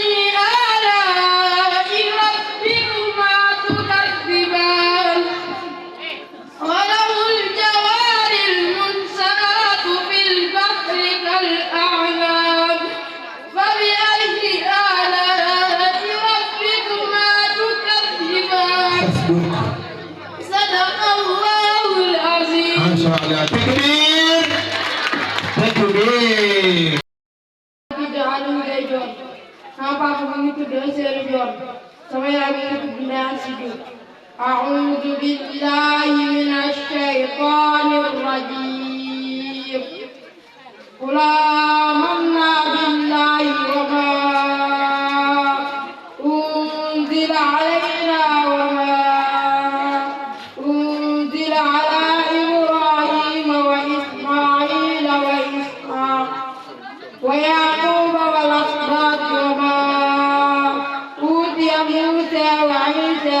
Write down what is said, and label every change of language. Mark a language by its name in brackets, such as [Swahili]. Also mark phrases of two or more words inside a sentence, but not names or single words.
[Arabic] آلاء ربكما تكذبان وله الجوار المنشآت في البحر كالأعلام فبأي آلاء ربكما تكذبان صدق الله العظيم ما شاء الله. تكبير تكبير. [Wolof] tudd Aliou Gueye Dior sama papa mu ngi tudd Seydou Dior sama yaay mu ngi tudd Ndeye Assi Diouf [Arabic] أعوذ بالله من الشيطان الرجيم قل آمنا بالله وما أنزل علينا وما أنزل على إبراهيم وإسماعيل وإسحاق ويعقوب والأسباط وما أوتي موسى وعيسى